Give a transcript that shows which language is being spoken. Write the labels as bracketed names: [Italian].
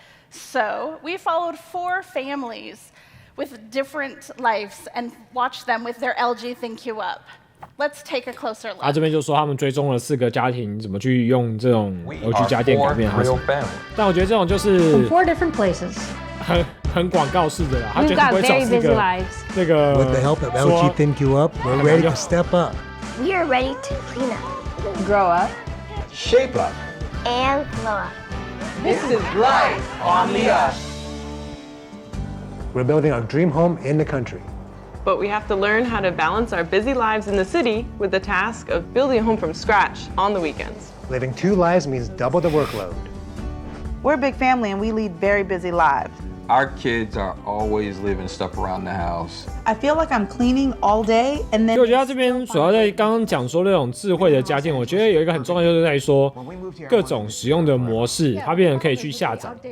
[English] So we followed 4 families with different lives and watched them with their LG ThinQ Up.Let's take a closer look. [Chinese] 这边就说他们追踪了4个家庭怎么去用这种LG家电改变，但我觉得这种就是 [English] 4 different places. [Chinese] 很广告式的啦，他绝对不会找4个那个。 [English] With the help of LG ThinQ Up, we're ready to step up. We are ready to clean up, Grow up. Shape up. and glow up. This is life on the up. We're building our dream home in the country. But we have to learn how to balance our busy lives in the city with the task of building a home from scratch on the weekends. Living 2 lives means double the workload. We're a big family and we lead very busy lives. Our kids are always leaving stuff around the house. I feel like I'm cleaning all day and then. [Chinese] 我觉得他这边主要在刚刚讲说那种智慧的家电，我觉得有一个很重要就是在于说各种使用的模式，它变成可以去下载。